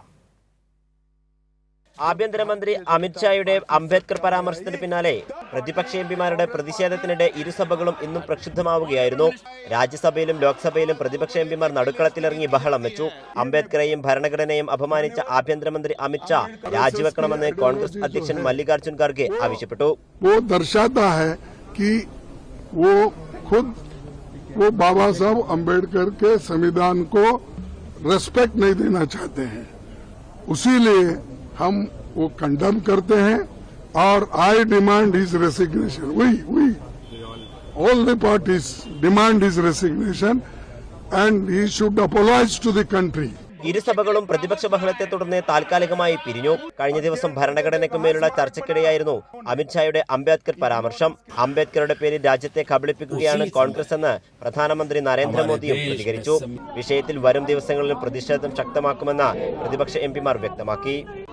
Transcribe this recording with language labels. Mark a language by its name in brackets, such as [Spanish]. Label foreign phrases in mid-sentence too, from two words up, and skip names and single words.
[Malayalam] ആഭ്യന്തരമന്ത്രി അമിത്ഷായുടെ അംബേദ്കർ പരാമർശത്തിന് പിന്നാലെ പ്രതിപക്ഷ എംപിമാരുടെ പ്രതിഷേധത്തിനിടെ ഇരുസഭകളും ഇന്നും പ്രക്ഷുബ്ധമാവുകയായിരുന്നു. രാജ്യസഭയിലും ലോക്സഭയിലും പ്രതിപക്ഷ എംപിമാർ നടുക്കളത്തിലിറങ്ങി ബഹളം വെച്ചു. അംബേദ്കറെയും ഭരണഘടനയെയും അപമാനിച്ച ആഭ്യന്തരമന്ത്രി അമിത്ഷാ രാജിവെക്കണമെന്ന് കോൺഗ്രസ് അധ്യക്ഷൻ മല്ലികാർജുൻ ഖാർഗെ ആവശ്യപ്പെട്ടു. [Hindi] वो बाबा साहब अम्बेडकर के संविधान को रेस्पेक्ट नहीं देना चाहते हैं, उसीलिए हम वो कंडम करते हैं और [English] I demand his resignation. we all the parties demand his resignation and he should apologize to the country. [Malayalam] ഇരുസഭകളും പ്രതിപക്ഷ ബഹളത്തെ തുടർന്ന് താൽക്കാലികമായി പിരിഞ്ഞു. കഴിഞ്ഞ ദിവസം ഭരണഘടനയ്ക്ക് മേലുള്ള ചർച്ചയ്ക്കിടെയായിരുന്നു അമിത്ഷായുടെ അംബേദ്കർ പരാമർശം. അംബേദ്കറുടെ പേരിൽ രാജ്യത്തെ കബളിപ്പിക്കുകയാണ് കോൺഗ്രസ് എന്ന് പ്രധാനമന്ത്രി നരേന്ദ്രമോദിയും പ്രതികരിച്ചു. വിഷയത്തിൽ വരും ദിവസങ്ങളിൽ പ്രതിഷേധം ശക്തമാക്കുമെന്ന് പ്രതിപക്ഷ എംപിമാർ വ്യക്തമാക്കി.